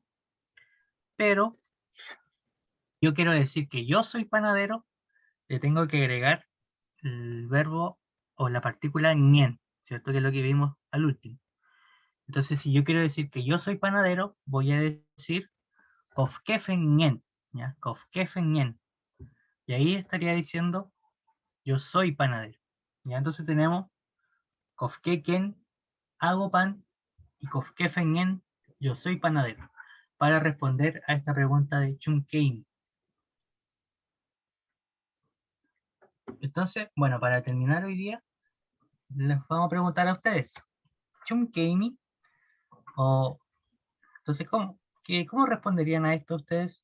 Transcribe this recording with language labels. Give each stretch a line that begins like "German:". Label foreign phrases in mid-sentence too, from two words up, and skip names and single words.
Spanish: Pero yo quiero decir que yo soy panadero, le tengo que agregar el verbo o la partícula ñen, ¿cierto? Que es lo que vimos al último. Entonces, si yo quiero decir que yo soy panadero, voy a decir
Mapuche: kofkefen ñen,
Spanish: ¿ya?
Mapuche: Kofkefen ñen.
Spanish: Y ahí estaría diciendo yo soy panadero. ¿Ya? Entonces tenemos kofkeken, hago pan, y
Mapuche: kofkefen ñen,
Spanish: yo soy panadero, para responder a esta pregunta de Chunkein. Entonces, bueno, para terminar hoy día, les vamos a preguntar a ustedes, Chunkeimi, o entonces, ¿cómo responderían a esto ustedes?